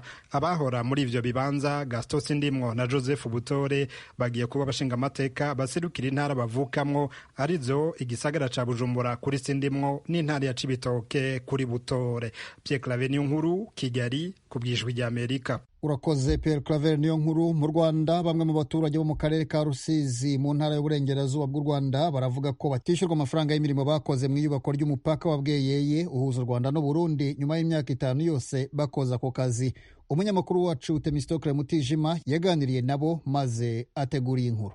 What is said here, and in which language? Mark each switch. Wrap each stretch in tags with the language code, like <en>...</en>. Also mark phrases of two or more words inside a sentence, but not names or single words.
<rn>Abahora muri ivyo bibanza Gaston Sindimwo na Joseph Butore bagiye kuba bashinga amateka baserukira intara bavukamwo, arizo igisagara ca Bujumbura kuri Sindimwo n'intara ya Cibitoke kuri Butore. Pierre Claver Niyonkuru, Kigali, kubwijwi rya Amerika. Urakoze Pierre Claver Niyonkuru.</rn> <rw>Mu Rwanda, bamwe mu baturage bo mu karere ka Rusizi mu ntara y'uburengerazuba bw'u Rwanda baravuga ko batishyurwa amafaranga y'imirimo bakoze mu iyubakwa ry'umupaka wa Bweyeye uhuza u Rwanda n'u Burundi nyuma y'imyaka 5 yose bakoze ako kazi. Umunyamakuru wacu Temistokle Mutijima yaganiriye nabo maze ateguriye inkuru.</rw>